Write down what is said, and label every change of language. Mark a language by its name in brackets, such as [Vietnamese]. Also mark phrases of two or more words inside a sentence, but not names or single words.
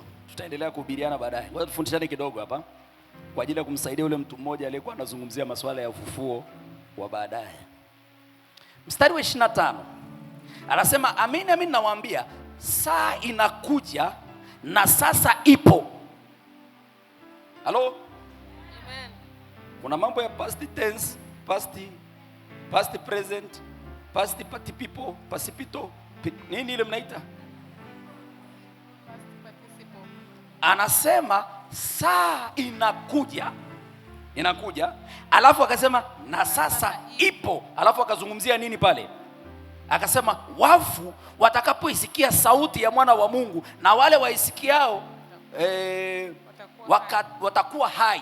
[Swahili] Tutaendelea kuhubiriana baadaye. Ngoja tufundishane kidogo hapa kwa ajili ya kumsaidia yule mtu mmoja aliyekuwa anazungumzia masuala ya ufufuo wa baadaye. Mstari wa 25. Anasema amin nawaambia, saa inakuja na sasa ipo. Halo? Amen. Kuna mambo ya [English] past tense, past present, past participle, participle, [Swahili] nini ile mnaita? [English] Past participle. [Swahili] Anasema saa inakuja, alafu akasema na sasa ipo. Alafu akazungumzia nini pale? Akasema wafu watakapoisikia sauti ya Mwana wa Mungu, na wale waisikiao watakuwa hai.